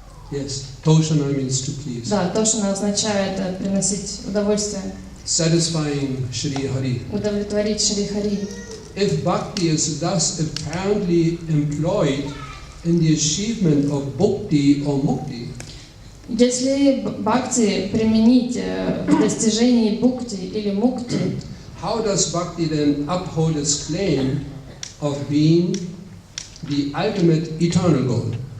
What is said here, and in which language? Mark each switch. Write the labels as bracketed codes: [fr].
[en] Yes, toshana means to please. [ru] Да, тошина означает приносить удовольствие, [en] Satisfying Shri Hari. [ru] удовлетворить Шри Хари. [en] If bhakti is thus apparently employed in the achievement of bhakti or mukti, [ru] Если бхакти применить в достижении бхукти или мукти, [en] how does bhakti then uphold its claim of being the ultimate eternal goal?